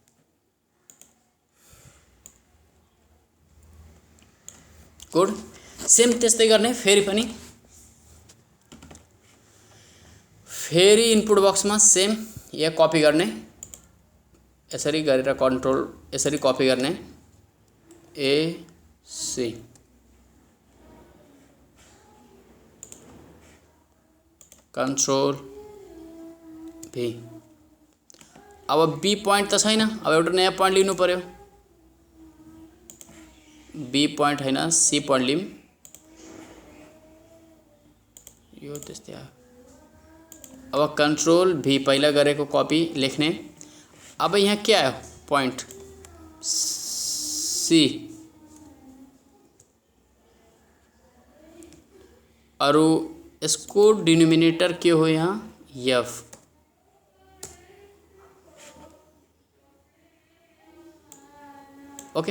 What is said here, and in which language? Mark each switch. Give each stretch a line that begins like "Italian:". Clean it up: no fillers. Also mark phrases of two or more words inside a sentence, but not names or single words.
English: good same
Nepali: त्यस्तै गर्ने फेरि पनि फेरि
English: input box
Nepali: सेम या कपी गर्ने यसरी गरेर कन्ट्रोल यसरी कपी गर्ने
English: A C control V.
Nepali: अब
English: B point
Nepali: त छैन अब एउटा नयाँ पॉइंट लिनु पर्यो
English: B point
Nepali: हैन
English: C point
Nepali: लिम यो त्यस्तै आयो। अब
English: control V
Nepali: पहिला गरेको कपी लेख्ने। अब यहाँ के आयो
English: point C
Nepali: अरु यसको डिनोमिनेटर के हो यहाँ f ओके।